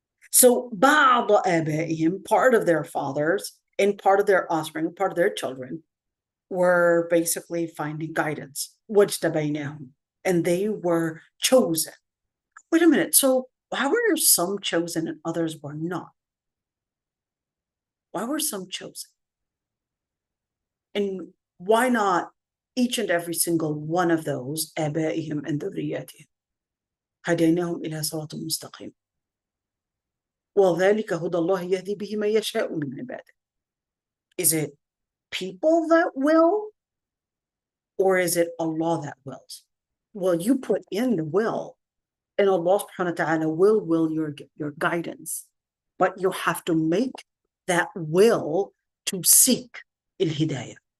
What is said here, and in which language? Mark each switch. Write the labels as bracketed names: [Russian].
[English] So [Arabic] بَعْضَ آبَائِهِمْ, [English] part of their fathers and part of their offspring, part of their children, were basically finding guidance, [Arabic] وَاجْتَبَيْنَاهُمْ, [English] and they were chosen. Wait a minute, so why were some chosen and others were not? Why were some chosen? And why not each and every single one of those, [Arabic] آبائهم and ذرياتهم, هديناهم إلى صراط مستقيم وذلك هدى الله يهدي به من يشاء من عباده. [English] Is it people that will, or is it Allah that wills? Well, you put in the will, and Allah subhanahu wa ta'ala will your guidance, but you have to make that will to seek الهداية.